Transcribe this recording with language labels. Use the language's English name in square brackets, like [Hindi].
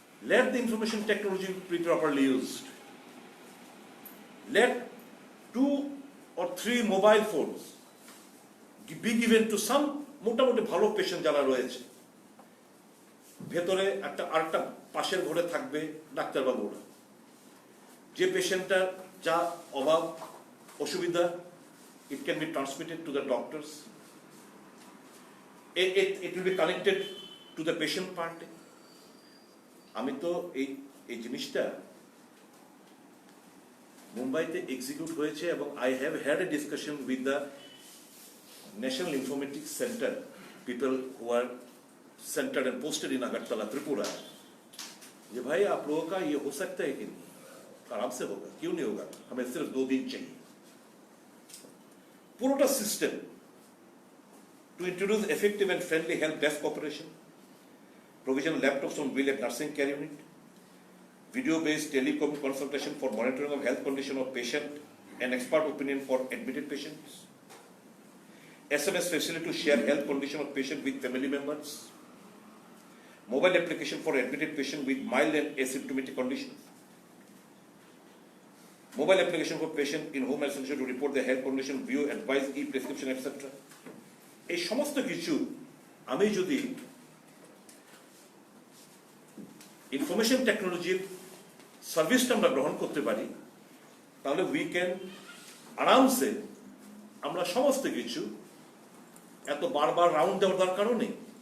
[English] Let the information technology be properly used. Let 2 or 3 mobile phones be given to some [Bangla] মোটামুটি ভালো patient যারা রয়েছে, ভেতরে আরেকটা পাশের ঘরে থাকবে ডাক্তারবাবুরা। যে পেশেন্টটার যা অভাব অসুবিধা, [English] it can be transmitted to the doctors. It will be connected to the patient party. [Bangla] আমি তো এই জিনিসটা মুম্বাইতে এক্সিকিউট হয়েছে, এবং [English] I have had a discussion with the National Informatics Centre people who are centred and posted in Agartala Tripura, [Hindi] ये भाई आप लोगों का ये हो सकता है कि नहीं? आराम से होगा, क्यों नहीं होगा? हमें सिर्फ 2 दिन चाहिए। पूरा system [English] to introduce effective and friendly help desk operation, provision laptops on wheel at nursing care unit, video-based telecom consultation for monitoring of health condition of patient and expert opinion for admitted patients, SMS facility to share health condition of patient with family members, mobile application for admitted patient with mild and asymptomatic conditions, mobile application for patient in home isolation to report their health condition, view, advise, e-prescription, etc. [Bangla] এই সমস্ত কিছু আমি যদি information টেকনোলজির সার্ভিসটা আমরা গ্রহণ করতে পারি, তাহলে [English] we can [Bangla] আরামসে আমরা সমস্ত কিছু, এত বারবার রাউন্ড দেওয়ার দরকারও নেই।